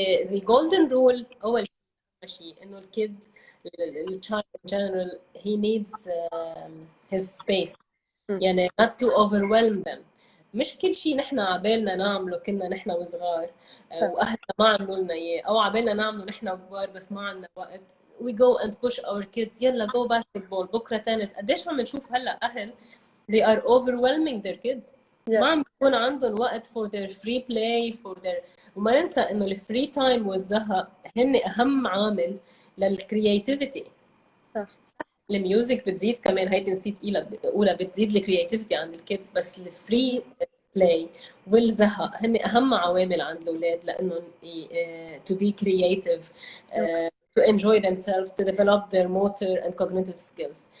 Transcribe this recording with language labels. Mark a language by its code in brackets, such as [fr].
[en] the golden rule [ar] أول شيء إنه الكيد [en] الchild in general he needs his space يعني not to overwhelm them. [ar] مش كل شيء نحن عبالنا نعمله كنا نحن وصغار وأهلنا ما عملوا لنا إياه أو عبالنا نعمله نحن كبار بس ما عندنا وقت. [en] we go and push our kids يلا go basketball [ar] بكرة تنس. قديش عم نشوف هلا أهل [en] they are overwhelming their kids. [ar] ما عم بيكون عندهم وقت [en] for their free play for their [ar] وما ننسى إنه الفري تايم والزهق هن أهم عامل للكرياتيفيتي. صح الميوزك بتزيد كمان هيدي نسيت أولى بتزيد الكرياتيفيتي عند الكيدز بس الفري بلاي والزهق هن أهم عوامل عند الأولاد لأنهم [en] to be creative to enjoy themselves to develop their motor and cognitive skills.